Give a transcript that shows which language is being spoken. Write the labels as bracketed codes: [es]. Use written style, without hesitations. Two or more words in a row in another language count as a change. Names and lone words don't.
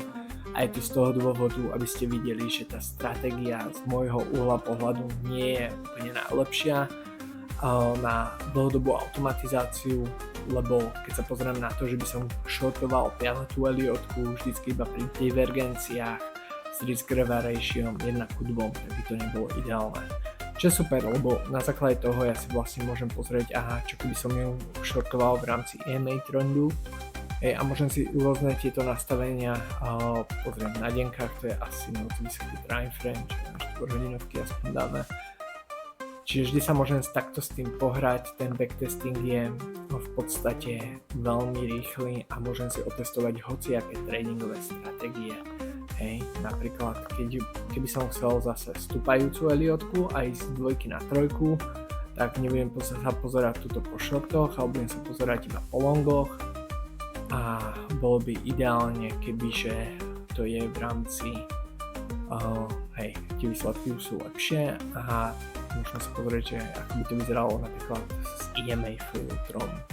[sk] A je to z toho dôvodu, aby ste videli, že tá stratégia z môjho uhla pohľadu nie je úplne najlepšia na dlhodobú automatizáciu, lebo keď sa pozriem na to, že by som shortoval 5. Elliotku vždycky iba pri divergenciách s [en] risk reward ratio [sk] 1:2, tak by to nebolo ideálne. Čo je super, lebo na základe toho ja si vlastne môžem pozrieť, čo keby som ju shortoval v rámci EMA trendu, a môžem si rôzne tieto nastavenia pozrieť na denkách, to je asi moc vysoký [en] time frame, [sk] čo je 4 hodinovky aspoň dáme. Čiže vždy sa môžem takto s tým pohrať, ten backtesting je v podstate veľmi rýchly a môžem si otestovať hociaké tradingové stratégie. Hej, napríklad keby som chcel zase stúpajúcu Elliotku a ísť z 2 na 3, tak nebudem sa pozerať tuto po shortoch, ale budem sa pozerať iba po longoch a bolo by ideálne, kebyže to je v rámci tie výsledky už sú lepšie a môžeme sa pozrieť, že ako by to vyzeralo napríklad s EMA filtrom.